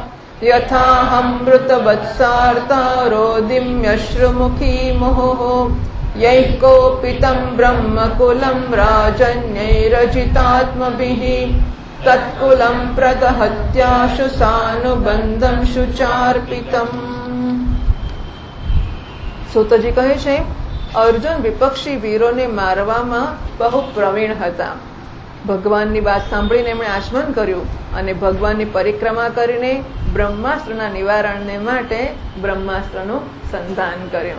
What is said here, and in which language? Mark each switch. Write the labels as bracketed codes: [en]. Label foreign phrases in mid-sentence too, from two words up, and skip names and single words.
[sa] यथाहमृतवत्सार्ता रोदिम्यश्रुमुखी मुहुः यैः कोपितं ब्रह्मकुलं राजन्यैरजितात्मभिः तत्कुलं प्रदहत्याशु सानुबन्धं शुचार्पितम्। [gu] સૂતજી કહે છે, અર્જુન વિપક્ષી વીરોને મારવામાં બહુ પ્રવીણ હતા. ભગવાનની વાત સાંભળીને એમણે આચમન કર્યું અને ભગવાનની પરિક્રમા કરીને બ્રહ્માસ્ત્રના નિવારણને માટે બ્રહ્માસ્ત્રનું સંધાન કર્યું.